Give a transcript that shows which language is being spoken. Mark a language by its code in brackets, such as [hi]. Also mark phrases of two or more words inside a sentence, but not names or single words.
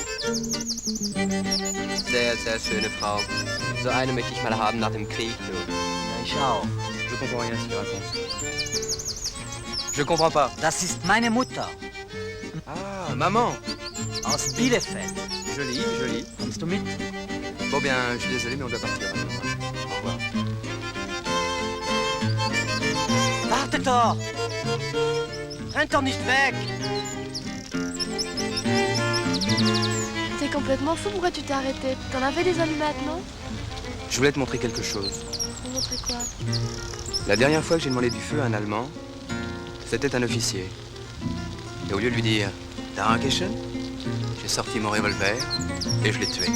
[de] Sehr, sehr schöne Frau. So eine möchte ich mal haben nach dem Krieg, du. Ich auch. [fr] Je comprends rien, ce qu'il raconte. Je comprends pas. [de] Das ist meine Mutter. [fr] Ah, Maman. [de] Aus Bielefeld. [fr] Joli, joli. [de] Kommst du mit? [fr] Bon bien, je suis désolé, mais on doit partir maintenant. Au revoir. [de] Wartet doch! Rennt doch nicht weg! [fr] T'es complètement fou, pourquoi tu t'es arrêté? T'en avais des allumettes, non? Je voulais te montrer quelque chose. Tu me montrer quoi? La dernière fois que j'ai demandé du feu à un Allemand, c'était un officier. Et au lieu de lui dire « Dankeschön », j'ai sorti mon revolver et je l'ai tué.